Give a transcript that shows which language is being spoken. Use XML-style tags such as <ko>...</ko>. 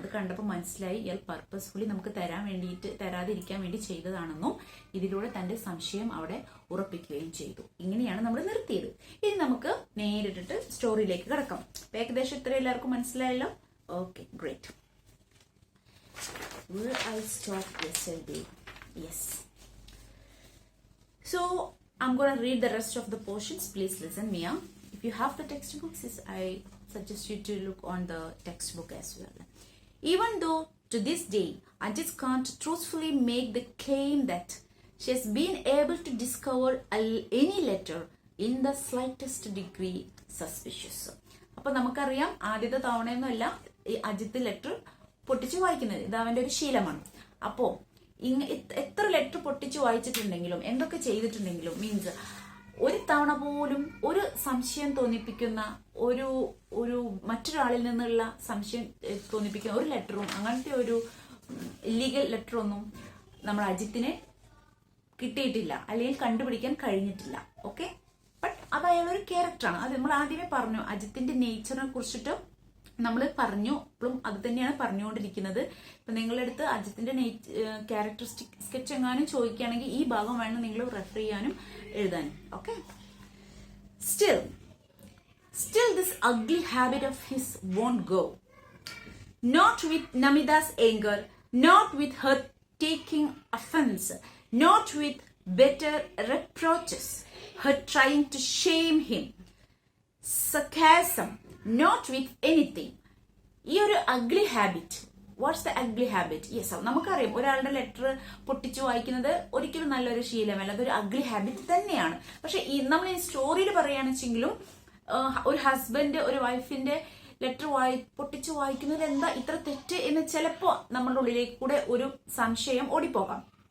<ml>അത് കണ്ടപ്പോൾ മനസ്സിലായി ഇയാൾ പർപ്പസ്ഫുള്ളി നമുക്ക് തരാതിരിക്കാൻ വേണ്ടി ചെയ്തതാണെന്നും ഇതിലൂടെ തന്റെ സംശയം അവിടെ ഉറപ്പിക്കുകയും ചെയ്തു. ഇങ്ങനെയാണ് നമ്മൾ നിർത്തിയത്. ഇനി നമുക്ക് നേരിട്ടിട്ട് സ്റ്റോറിയിലേക്ക് കിടക്കാം. ഏകദേശം ഇത്ര എല്ലാവർക്കും മനസ്സിലായല്ലോ? Okay, great.</ml> <en>Where I stopped yesterday. Yes. So I'm going to read the rest of the portions. Please listen, Mia. If you have the textbooks, I suggest you to look on the textbook as well. Even though to this day Ajit can't truthfully make the claim that she has been able to discover any letter in the slightest degree suspicious.</en> <ml>അപ്പൊ നമുക്കറിയാം, ആദ്യത്തെ തവണയൊന്നുമല്ല ഈ Ajith letter പൊട്ടിച്ച് വായിക്കുന്നത്. ഇത് അവന്റെ ഒരു ശീലമാണ്. അപ്പോ എത്ര ലെറ്റർ പൊട്ടിച്ച് വായിച്ചിട്ടുണ്ടെങ്കിലും എന്തൊക്കെ ചെയ്തിട്ടുണ്ടെങ്കിലും മീൻസ് ഒരു തവണ പോലും ഒരു സംശയം തോന്നിപ്പിക്കുന്ന ഒരു മറ്റൊരാളിൽ നിന്നുള്ള സംശയം തോന്നിപ്പിക്കുന്ന ഒരു ലെറ്ററും, അങ്ങനത്തെ ഒരു ഇല്ലീഗൽ ലെറ്ററൊന്നും നമ്മൾ അജിത്തിന് കിട്ടിയിട്ടില്ല, അല്ലെങ്കിൽ കണ്ടുപിടിക്കാൻ കഴിഞ്ഞിട്ടില്ല. ഓക്കെ, ബട്ട് അത് അയാളൊരു ക്യാരക്ടറാണ്. അത് നമ്മൾ ആദ്യമേ പറഞ്ഞു. അജിത്തിന്റെ നേച്ചറിനെ കുറിച്ചിട്ട് നമ്മൾ പറഞ്ഞു, ഇപ്പോഴും അത് തന്നെയാണ് പറഞ്ഞുകൊണ്ടിരിക്കുന്നത്. ഇപ്പൊ നിങ്ങളുടെ അടുത്ത് അജിത്തിന്റെ ക്യാരക്ടറിസ്റ്റിക് സ്കെച്ച് എങ്ങാനും ചോദിക്കുകയാണെങ്കിൽ ഈ ഭാഗം വേണം നിങ്ങൾ റെഫർ ചെയ്യാനും എഴുതാനും.</ml> <en>Okay, Still this ugly habit of his won't go. Not with Namida's anger, not with her taking offense, not with bitter reproaches, her trying to shame him, sarcasm, not with anything.</en> <ml>ഈ ഒരു ugly habit,</ml> <en>What's the ugly habit?</en> <ml>Yes, നമുക്കറിയാം ഒരാളുടെ letter പൊട്ടിച്ചു വായിക്കുന്നത് ഒരിക്കലും നല്ലൊരു ശീലമല്ല, അതൊരു ugly habit തന്നെയാണ്. പക്ഷെ നമ്മൾ ഈ സ്റ്റോറിയിൽ പറയുകയാണെച്ചെങ്കിലും ഒരു ഹസ്ബൻഡ് ഒരു വൈഫിന്റെ ലെറ്റർ പൊട്ടിച്ചു വായിക്കുന്നത് എന്താ ഇത്ര തെറ്റ് എന്ന് ചിലപ്പോ നമ്മളുടെ ഉള്ളിലേക്ക് കൂടെ ഒരു സംശയം ഓടിപ്പോകാം.</ml>